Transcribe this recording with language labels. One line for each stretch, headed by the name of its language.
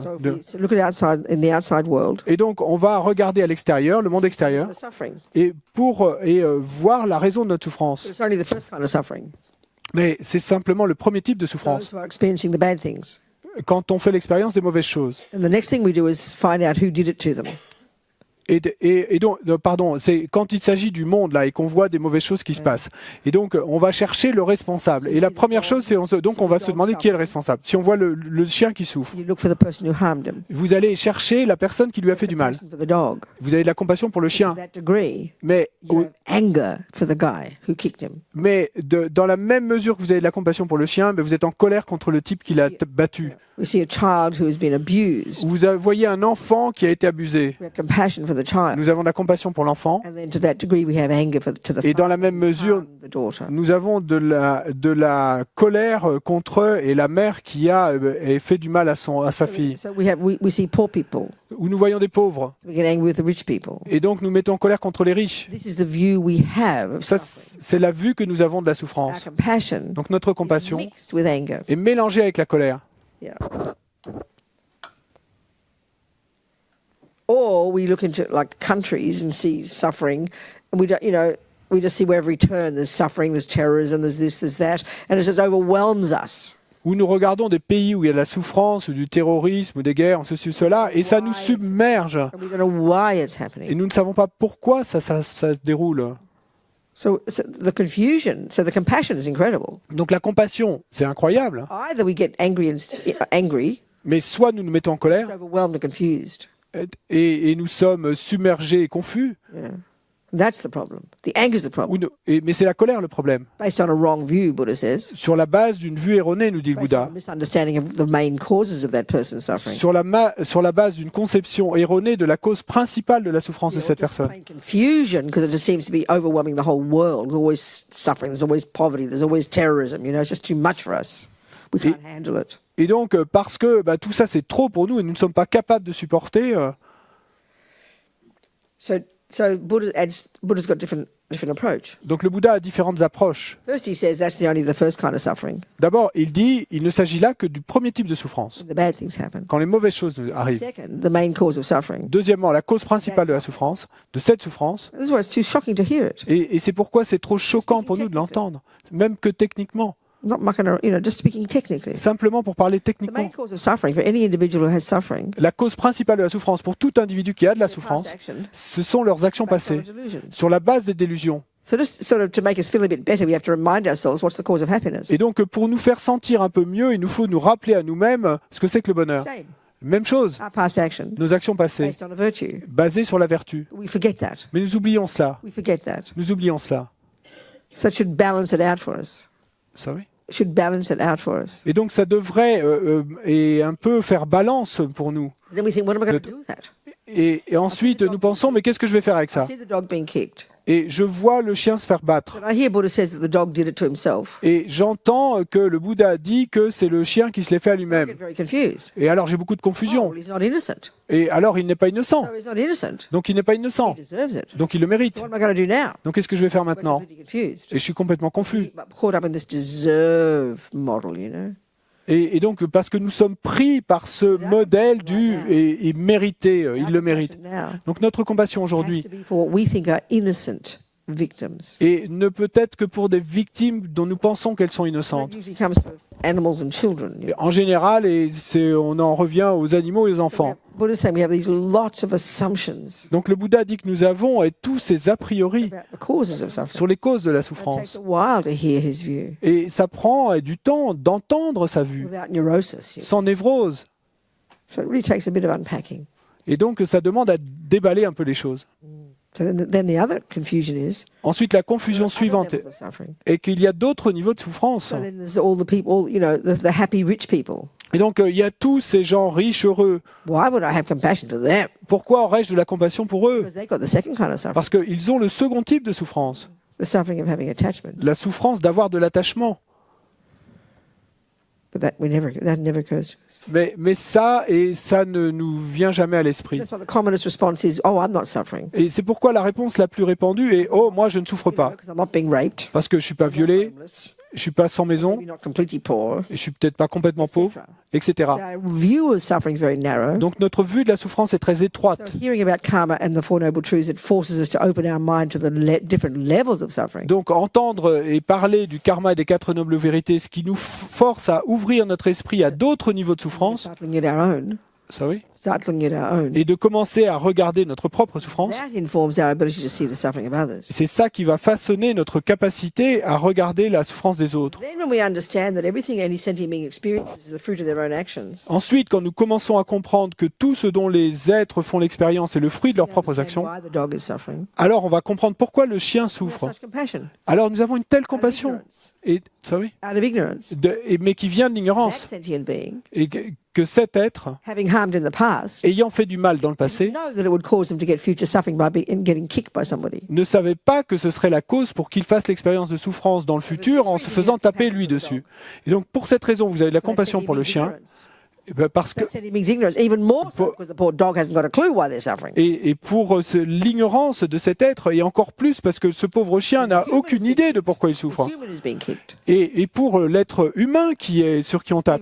English: So if we look at outside in the outside world,
French: Et donc, on va regarder à l'extérieur, le monde extérieur,
English: the suffering.
French: et voir la raison de notre souffrance.
English: But it's only the first kind of suffering.
French: Mais c'est simplement le premier type de
English: Those
French: souffrance,
English: who are experiencing the bad things.
French: quand on fait l'expérience des mauvaises choses.
English: And the next thing we do is find out who did it to them.
French: Et donc, pardon, c'est quand il s'agit du monde là et qu'on voit des mauvaises choses qui se passent. Et donc, on va chercher le responsable. Et la première chose, c'est donc on va se demander qui est le responsable. Si on voit le chien qui souffre,
English: You look for the person who harmed him.
French: vous allez chercher la personne qui lui a fait du mal.
English: Compassion for the dog.
French: Vous avez de la compassion pour le
English: To
French: chien,
English: that degree,
French: mais
English: you have anger for the guy who kicked him.
French: dans la même mesure que vous avez de la compassion pour le chien, vous êtes en colère contre le type qui l'a battu.
English: We see a child who has been abused.
French: Vous voyez un enfant qui a été abusé.
English: We have compassion for the child.
French: Nous avons de la compassion pour l'enfant.
English: And then to that degree, we have anger to the
French: Et dans la
English: father
French: même
English: who
French: mesure,
English: harmed the daughter.
French: nous avons de la colère contre eux et la mère qui a fait du mal à sa fille.
English: So we see poor people.
French: Où nous voyons des pauvres.
English: We get angry with the rich people.
French: Et donc nous mettons en colère contre les riches.
English: This is the view we have of
French: Ça,
English: suffering.
French: c'est la vue que nous avons de la
English: Our
French: souffrance.
English: compassion
French: Donc notre
English: is
French: compassion
English: mixed with anger.
French: est mélangée avec la colère.
English: Yeah. Or we look into like countries and see suffering, and we don't, we just see where every turn there's suffering, there's terrorism, there's this, there's that, and it just overwhelms us.
French: Où nous regardons des pays où il y a de la souffrance, ou du terrorisme, ou des guerres, ou ceci ou cela, et ça nous submerge.
English: And we don't know why it's
French: Et
English: happening.
French: nous ne savons pas pourquoi ça se déroule.
English: So the confusion, so the compassion is incredible.
French: Donc la compassion, c'est incroyable.
English: Either we get angry,
French: Mais soit nous nous mettons en colère,
English: overwhelmed and confused.
French: et nous sommes submergés et confus,
English: Yeah. That's the problem. The anger is the problem.
French: mais c'est la colère le problème.
English: Based on a wrong view, Buddha says.
French: Sur la base d'une vue erronée, nous dit le
English: Based on a
French: Bouddha.
English: misunderstanding of the main causes of that person's suffering.
French: Sur la base d'une conception erronée de la cause principale de la souffrance de
English: Yeah,
French: cette
English: or just
French: personne.
English: plain confusion, because it just seems to be overwhelming the whole world. There's always suffering, there's always poverty, there's always terrorism. It's just too much for us. We can't handle it.
French: Et donc, parce que tout ça, c'est trop pour nous et nous ne sommes pas capables de supporter,
English: So Buddha's got different approach.
French: donc le Bouddha a différentes approches.
English: First, he says that's only the first kind of suffering.
French: D'abord, il dit, il ne s'agit là que du premier type de souffrance,
English: The bad things happen.
French: quand les mauvaises choses arrivent.
English: Second, the main cause of suffering.
French: Deuxièmement, la cause principale de la souffrance, de cette souffrance,
English: This is why it's too shocking to hear it.
French: et c'est pourquoi c'est trop choquant pour nous de l'entendre, même que techniquement,
English: Not mucking around, just speaking technically.
French: simplement pour parler
English: The main
French: techniquement.
English: cause of suffering for any individual who has suffering.
French: La cause principale de la souffrance pour tout individu qui a de la
English: Past
French: souffrance,
English: action
French: ce sont leurs actions
English: based on a
French: passées,
English: delusion.
French: sur la base des délusions.
English: So just sort of to make us feel a bit better, we have to remind ourselves what's the cause of happiness.
French: Et donc, pour nous faire sentir un peu mieux, il nous faut nous rappeler à nous-mêmes ce que c'est que le bonheur.
English: Same.
French: Même chose,
English: Our past action
French: nos actions passées,
English: based on a virtue.
French: basées sur la vertu.
English: We forget that.
French: Mais nous oublions cela.
English: We forget that.
French: Nous oublions cela.
English: So it should balance it out for us. Sorry. It should balance it out for us.
French: Et donc, ça devrait et un peu faire balance pour nous.
English: Then we think, what am I going to do with that?
French: Et ensuite, nous pensons, mais qu'est-ce que je vais faire avec
English: I
French: ça?
English: see the dog being kicked.
French: Et je vois le chien se faire battre.
English: But I hear Buddha says that the dog did it to himself.
French: Et j'entends que le Bouddha dit que c'est le chien qui se l'est fait à
English: I get
French: lui-même.
English: very confused.
French: Et alors, j'ai beaucoup de
English: Oh,
French: confusion.
English: well, he's not innocent.
French: Et alors, il n'est pas innocent.
English: So he's not innocent.
French: Donc, il n'est pas
English: He
French: innocent.
English: deserves it.
French: Donc, il le mérite.
English: So what am I going to do now?
French: Donc, qu'est-ce que je vais faire
English: We're
French: maintenant?
English: completely confused.
French: Et je suis complètement confus.
English: Caught up in this deserve model.
French: Et donc, parce que nous sommes pris par ce modèle du et mérité, il le mérite.
English: Now
French: Donc, notre compassion
English: has
French: aujourd'hui
English: to be for what we think are innocent victims.
French: et ne peut être que pour des victimes dont nous pensons qu'elles sont
English: That
French: innocentes.
English: usually comes for animals and children.
French: Et en général, on en revient aux animaux et aux enfants.
English: Buddha's saying we have these lots of assumptions
French: Donc, le Bouddha dit que nous avons tous ces a priori
English: about the causes of suffering.
French: sur les causes de la
English: It takes
French: souffrance.
English: a while to hear his view
French: Et ça prend du temps d'entendre sa vue,
English: without neurosis.
French: sans névrose.
English: So it really takes a bit of unpacking.
French: Et donc, ça demande à déballer un peu les choses.
English: So then the other confusion is
French: Ensuite, la confusion
English: other
French: suivante
English: levels of suffering.
French: est qu'il y a d'autres niveaux de souffrance.
English: So then there's all the people, the happy rich people.
French: Et donc, il y a tous ces gens riches, heureux.
English: Why would I have compassion for them?
French: Pourquoi aurais-je de la compassion pour eux?
English: Because they got the second kind of suffering,
French: Parce qu'ils ont le second type de souffrance,
English: the suffering of having attachment.
French: la souffrance d'avoir de l'attachement.
English: But that never occurs to us.
French: Mais ça ne nous vient jamais à l'esprit.
English: That's why the commonest response is, "Oh, I'm not suffering
French: Et c'est pourquoi la réponse la plus répandue est « Oh, moi, je ne souffre pas,
English: because I'm not being raped,
French: parce que je suis pas violé,
English: homeless,
French: je suis pas sans maison,
English: maybe not completely poor."
French: et je suis peut-être pas complètement pauvre, etc.
English: Our view of suffering is very narrow.
French: Donc notre vue de la souffrance est très
English: So
French: étroite.
English: hearing about karma and the Four Noble Truths, it forces us to open our mind to the different levels of suffering.
French: Donc entendre et parler du karma et des quatre nobles vérités, ce qui nous force à ouvrir notre esprit à d'autres niveaux de souffrance,
English: Start looking at our own.
French: ça oui,
English: Start looking at our own.
French: et de commencer à regarder notre propre souffrance.
English: That informs our ability to see the suffering of others.
French: C'est ça qui va façonner notre capacité à regarder la souffrance des autres.
English: Then when we understand that everything any sentient being experiences is the fruit of their own actions,
French: Ensuite, quand nous commençons à comprendre que tout ce dont les êtres font l'expérience est le fruit de leurs
English: we
French: propres
English: understand
French: actions,
English: why the dog is suffering.
French: alors on va comprendre pourquoi le chien
English: We have
French: souffre.
English: such compassion
French: Alors nous avons une telle compassion,
English: ignorance.
French: et, ça oui,
English: out of ignorance.
French: mais qui vient de
English: That
French: l'ignorance,
English: sentient being,
French: et que cet être,
English: having harmed in the past,
French: ayant fait du mal dans le passé,
English: know that it would cause them to get future suffering in getting kicked by somebody.
French: ne savait pas que ce serait la cause pour qu'il fasse l'expérience de souffrance dans le futur en se faisant taper lui dessus. Et donc pour cette raison, vous avez de la compassion pour le chien, parce que
English: That sentient being's ignorance, even more so because the poor dog hasn't got a clue why they're suffering.
French: et pour l'ignorance de cet être, et encore plus parce que ce pauvre chien n'a aucune idée de pourquoi il
English: The
French: souffre.
English: human is being kicked.
French: Et pour l'être humain sur qui on tape,